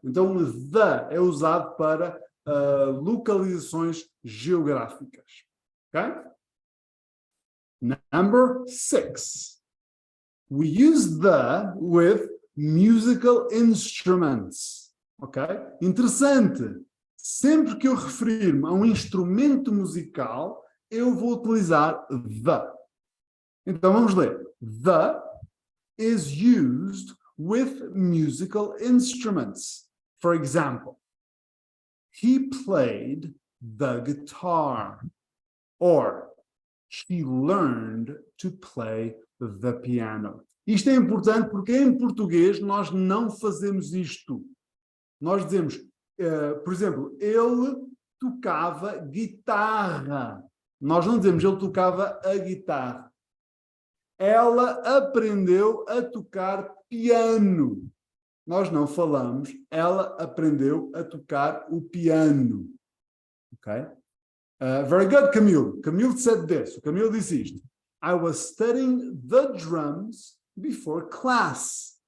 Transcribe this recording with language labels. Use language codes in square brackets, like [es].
[pt] Então, the é usado para localizações geográficas, okay? [en] Number 6. We use the with musical instruments. [pt] Ok? Interessante. Sempre que eu referir-me a um instrumento musical, eu vou utilizar the. Então vamos ler. [en] The is used with musical instruments. For example, he played the guitar. Or she learned to play the piano. [pt] Isto é importante porque em português nós não fazemos isto. Nós dizemos, por exemplo, ele tocava guitarra. Nós não dizemos ele tocava a guitarra. Ela aprendeu a tocar piano. Nós não falamos, ela aprendeu a tocar o piano. [en] Ok? Very good, Camille. Camille said this. [pt] O Camille disse isto. [en] I was studying the drums before class.